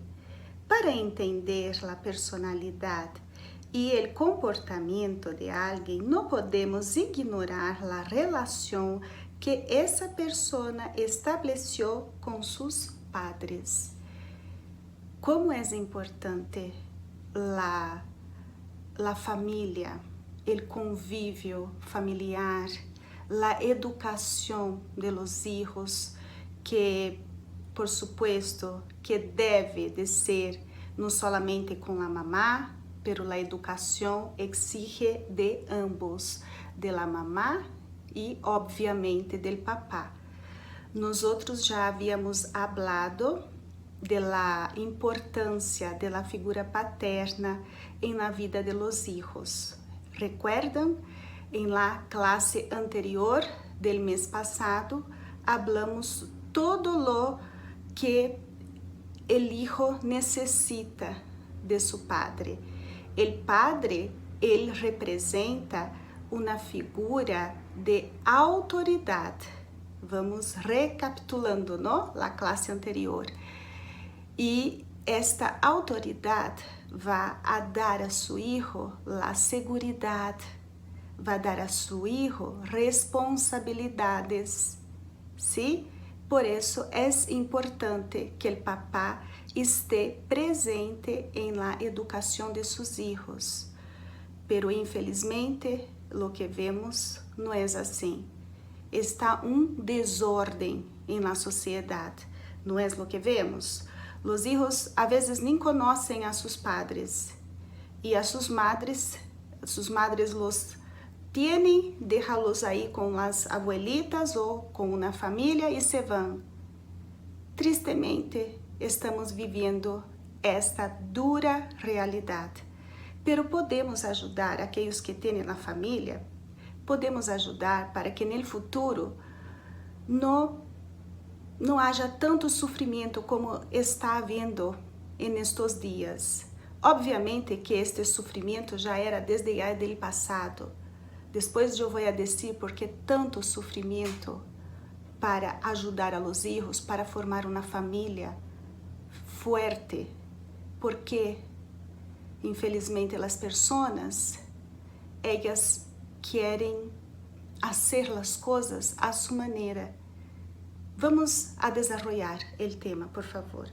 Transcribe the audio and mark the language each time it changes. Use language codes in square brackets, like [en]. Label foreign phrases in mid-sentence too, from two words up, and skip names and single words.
[pt] Para entender a personalidade e o comportamento de alguém, não podemos ignorar a relação que essa pessoa estabeleceu com seus padres. Como é importante a família, o convívio familiar, a educação [es] de los hijos, que, por supuesto, que [pt] deve de ser não [es] solamente [pt] com a mamá, [es] pero la educación exige de ambos, de la mamá y obviamente del papá. Nosotros ya habíamos hablado de la importancia de la figura paterna en la vida de los hijos. ¿Recuerdan? En la clase anterior del mes pasado hablamos todo lo que el hijo necesita de su padre. El padre, [pt] ele representa uma figura de autoridade. Vamos recapitulando, não? A classe anterior. E esta autoridade vai a dar a seu filho a segurança, vai dar a seu filho responsabilidades. [es] ¿Sí? [pt] Por isso é importante que o papá [es] esté presente en la educación de sus hijos. Pero infelizmente lo que vemos no es así. Está un desorden en la sociedad. No es lo que vemos. Los hijos a veces ni conocen a sus padres y a sus madres los tienen, déjalos ahí con las abuelitas o con una familia y se van. [pt] Tristemente, estamos vivendo esta dura realidade. Pero podemos ajudar aqueles que têm na família, podemos ajudar para que no futuro não não haja tanto sofrimento como está havendo nestes dias. Obviamente que este sofrimento já era desde o ano passado. Depois eu vou a dizer por que tanto sofrimento para ajudar [es] a los hijos, [pt] para formar uma família fuerte, porque infelizmente as pessoas, elas querem fazer as coisas a sua maneira. [es] Vamos a desarrollar o tema, por favor.